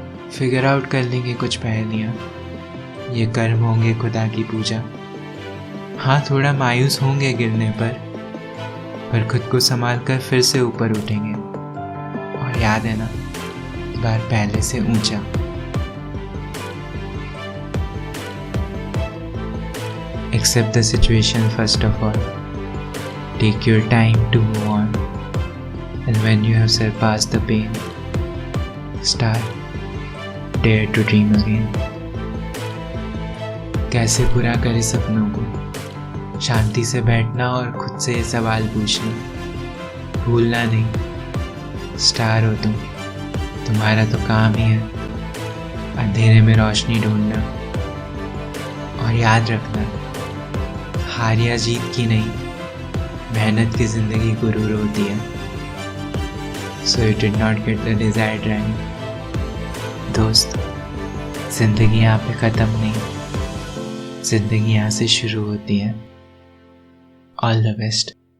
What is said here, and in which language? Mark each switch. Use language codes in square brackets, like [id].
[en] figure out [hi] कर लेंगे कुछ पहेलियाँ, ये कर्म होंगे खुदा की पूजा। हाँ, थोड़ा मायूस होंगे गिरने पर खुद को संभाल कर फिर से ऊपर उठेंगे। और याद है ना, इस बार पहले से ऊंचा। [en] Accept the situation first of all. Take your time to move on. And when you have surpassed the pain, start dare to dream again. [hi] कैसे पूरा करे सपनों को, शांति से बैठना और खुद से ये सवाल पूछना। भूलना नहीं, स्टार हो तुम, तुम्हारा तो काम ही है अंधेरे में रोशनी ढूंढना। और याद रखना, हार या जीत की नहीं, मेहनत की जिंदगी गुरूर होती है। [en] So you did not get the desired rank. [hi] दोस्त, जिंदगी यहाँ पे ख़त्म नहीं, जिंदगी यहाँ से शुरू होती है। [en] All the best.